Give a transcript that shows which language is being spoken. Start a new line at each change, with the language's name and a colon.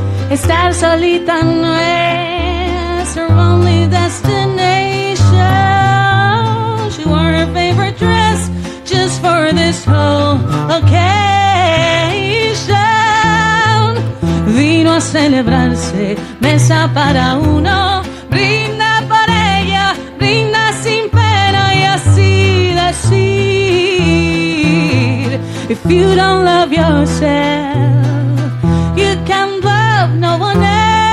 Spanish: Estar solita no es
English: her only destination. She wore her favorite dress just for this whole occasion.
Spanish: Vino a celebrarse, mesa para uno, brinda por ella, brinda sin pena y así decir.
English: If you don't love yourself, you can love no one else.